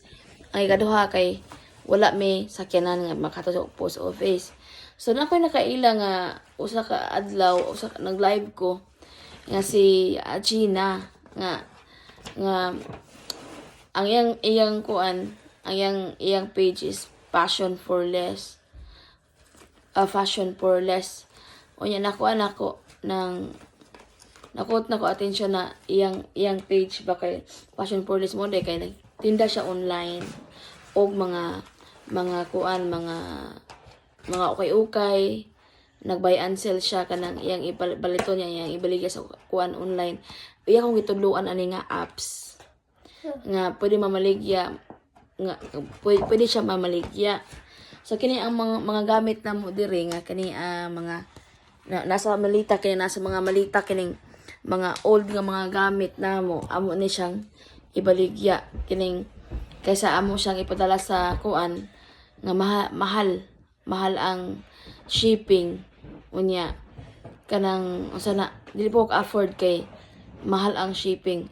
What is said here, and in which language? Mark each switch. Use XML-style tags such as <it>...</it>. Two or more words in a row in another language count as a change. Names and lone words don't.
<ceb>Ay kaduha kay wala may sakyanan nga makahatod sa post office. So nakoy nakaila nga usa ka adlaw nag-live ko nga si Gina nga ang iyang kuan ang iyang page is Fashion for Less. Unya nakuan ako nang nakuot na ko atensyon na iyang page ba kay Fashion for Less mo day kay nagtinda siya online og mga kuan mga ukay-ukay nag-</ceb> <en>buy and sell</en> <ceb>siya kanang iyang ibalito niya iyang ibaligya sa kuan online. Iya kong gitudloan ani nga apps nga pwede mamaligya nga pwede siya mamaligya. So kini ang mga gamit na mo diri nga kini mga nasa malita kini nasa mga malita kining mga old nga mga gamit na mo amo ni siyang ibaligya kining kaysa amo siyang ipadala sa kuan nga mahal ang shipping unya kanang usa na dili po afford kay mahal ang shipping.</ceb>